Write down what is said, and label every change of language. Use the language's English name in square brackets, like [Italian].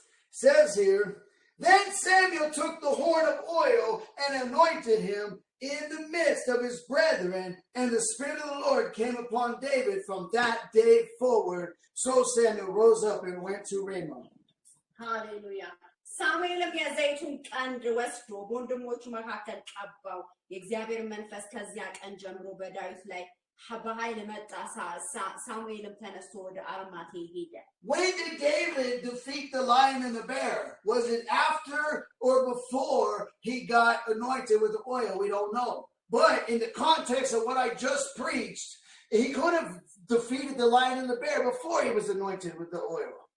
[English] Says here, then Samuel took the horn of oil and anointed him in the midst of his brethren, and the Spirit of the Lord came upon David from that day forward. So Samuel rose up and went to Ramah. Hallelujah. [Amharic] ሳሙኤልም የዘይቱን ቀንድ ወስዶ በወንድሞቹ መካከል ቀባው የእግዚአብሔር መንፈስ ከዚያ ቀን ጀምሮ በዳዊት ላይ በኃይል መጣ ሳሙኤልም ተነስቶ ወደ አርማቴ ሄደ [English] When did David defeat the lion and the bear? Was it after or before he got anointed with the oil? We don't know. But in the context of what I just preached, he could have defeated the lion and the bear before he was anointed with the oil.